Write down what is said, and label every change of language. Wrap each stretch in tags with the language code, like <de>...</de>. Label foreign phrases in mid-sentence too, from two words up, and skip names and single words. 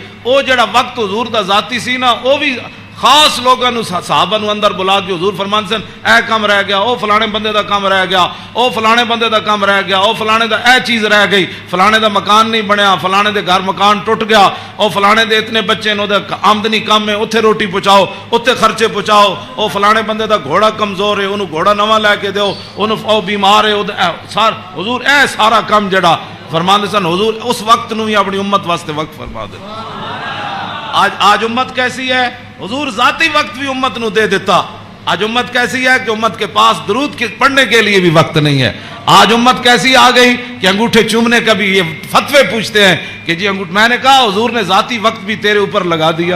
<pa>او جڑا وقت حضور دا ذاتی سی نا او بھی خاص لوگوں نو صحابہ نو اندر بلا کے حضور فرمان سن اے کام رہ گیا, او فلانے بندے دا کام رہ گیا, او فلانے بندے دا کام رہ گیا, او فلانے دا اے چیز رہ گئی, فلانے دا مکان نہیں بنیا, فلانے دے گھر مکان ٹوٹ گیا, او فلانے دے اتنے بچے نو دا آمدنی کم ہے اوتھے روٹی پہنچاؤ, اوتھے خرچے پہنچاؤ, او فلانے بندے دا گھوڑا کمزور ہے اونوں گھوڑا نواں لے کے دیو, اونوں او بیمار ہے حضور اے سارا کام جڑا فرماندے سن حضور اس وقت نو ہی اپنی امت واسطے وقت فرما دے.</pa> <ur>آج امت کیسی ہے؟</ur> <pa>حضور ذاتی وقت بھی امت نو دے دیتا.</pa> <ur>آج امت کیسی ہے کہ امت کے پاس درود پڑھنے کے لیے بھی وقت نہیں ہے. آج امت کیسی آ گئی کہ انگوٹھے چومنے کا بھی یہ فتوے پوچھتے ہیں کہ جی میں نے کہا حضور نے ذاتی وقت بھی تیرے اوپر لگا دیا.</ur>